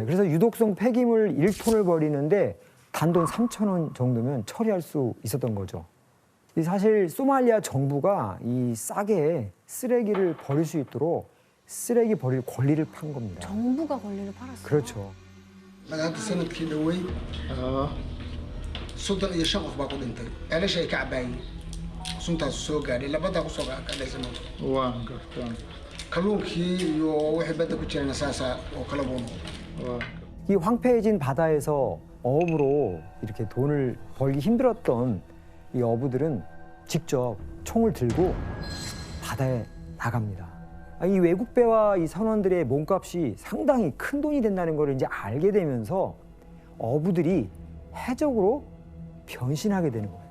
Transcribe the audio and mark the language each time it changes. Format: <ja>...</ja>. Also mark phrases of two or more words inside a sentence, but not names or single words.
<ko>예, 그래서 유독성 폐기물 1톤을 버리는데 단돈 3,000원 정도면 처리할 수 있었던 거죠. 사실 소말리아 정부가 이 싸게 쓰레기를 버릴 수 있도록 쓰레기 버릴 권리를 판 겁니다. 정부가 권리를 팔았어요. 그렇죠.</ko> <so>بدأت sanadkii dhawey soddon iyo shan qof baa ku dhintay ceelasha ay ka cabaayeen suntaas soo gaadhay labadaa kusoo kadhaysano waan gartaan kalluunkii iyo wixii badda ku jirana saasa oo kala buu noqday</so> <ko>이 황폐해진 바다에서 어업으로 이렇게 돈을 벌기 힘들었던 이 어부들은 직접 총을 들고 바다에 나갑니다. 이 외국 배와 이 선원들의 몸값이 상당히 큰 돈이 된다는 걸 이제 알게 되면서 어부들이 해적으로 변신하게 되는 거예요.</ko>